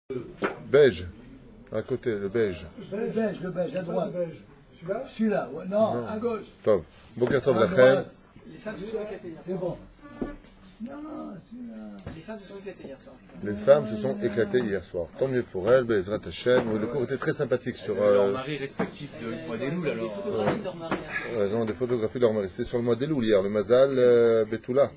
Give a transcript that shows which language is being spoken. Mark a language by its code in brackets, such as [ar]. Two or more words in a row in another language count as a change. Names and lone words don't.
[fr] Beige, à côté, le beige. Le beige, à droite. Celui-là Celui-là, ouais. Non, à gauche. [he] טוב. בוקר טוב [fr] À Lachem. droite. Les femmes se sont éclatées hier C'est soir. bon. Non, celui-là. Les femmes se sont éclatées hier soir. Les femmes se sont éclatées hier soir. Tant mieux pour elles, [he] בעזרת השם. [fr] Le cours était très sympathique sur... Leur mari respectif de mois des loups, Des alors. photographies de leur mari. non, des photographies de leur mari. C'était sur le mois d'Elul hier, le [he] מזל בתולה.